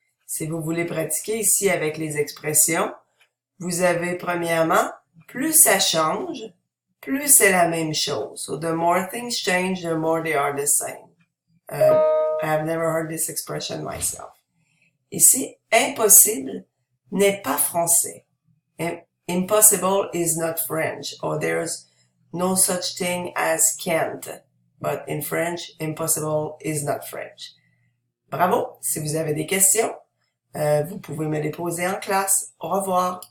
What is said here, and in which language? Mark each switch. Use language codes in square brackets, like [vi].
[fr] Si vous voulez pratiquer ici avec les expressions, vous avez premièrement, plus ça change, plus c'est la même chose. [en] So the more things change, the more they are the same. I have never heard this expression myself. [fr] Ici, impossible n'est pas français. [en] Impossible is not French, or there's no such thing as can't. But in French, impossible is not French. [fr] Bravo! Si vous avez des questions, vous pouvez me les poser en classe. Au revoir!